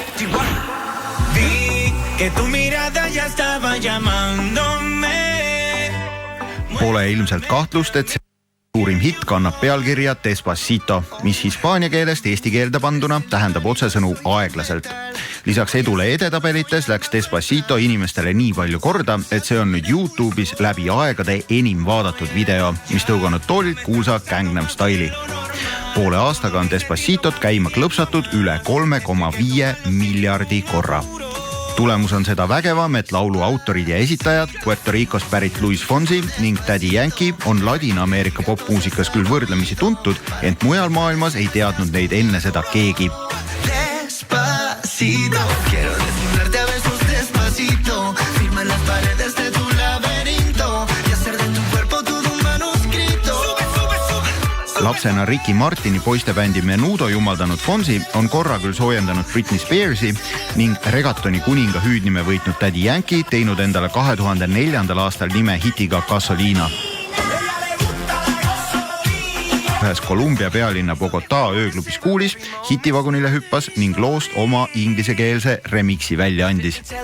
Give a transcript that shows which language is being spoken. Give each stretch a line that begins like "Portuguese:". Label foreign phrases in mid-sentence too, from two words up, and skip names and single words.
Spanish: Vi que tu mirada ya estaba llamándome.
Estonian: Pole ilmselt kahtlust, et suurim hitt kannab pealkirja Despacito, mis hispaania keelest eesti keelde panduna tähendab otsesõnu aeglaselt. Lisaks edule edetabelites läks Despacito inimestele nii palju korda, et see on nüüd YouTube'is läbi aegade enim vaadatud video, mis tõuganud toolilt kuulsa Gangnam Style'i. Poole aastaga on Despacitot käima klõpsatud üle 3,5 miljardi korra. Tulemus on seda vägevam, et laulu autorid ja esitajad, Puerto Ricost pärit Luis Fonsi ning Daddy Yankee on Ladina-Ameerika popmuusikas küll võrdlemisi tuntud, ent mujal maailmas ei teadnud neid enne seda keegi.
Spanish: Despacito, quiero desnudarte a besos despacito, firma las paredes de tu laberinto y hacer de tu cuerpo todo un manuscrito.
Estonian: Lapsena Ricky Martini poistebändi Menudo jumaldanud Fonsi on korra küll soojendanud Britney Spearsi ning regatoni kuninga hüüdnime võitnud Daddy Yankee teinud endale 2004. aastal nime hitiga Gasolina. Ühes Kolumbia pealinna Bogotá ööklubis kuulis, hitivagunile hüppas ning loost oma inglisekeelse remixi välja andis.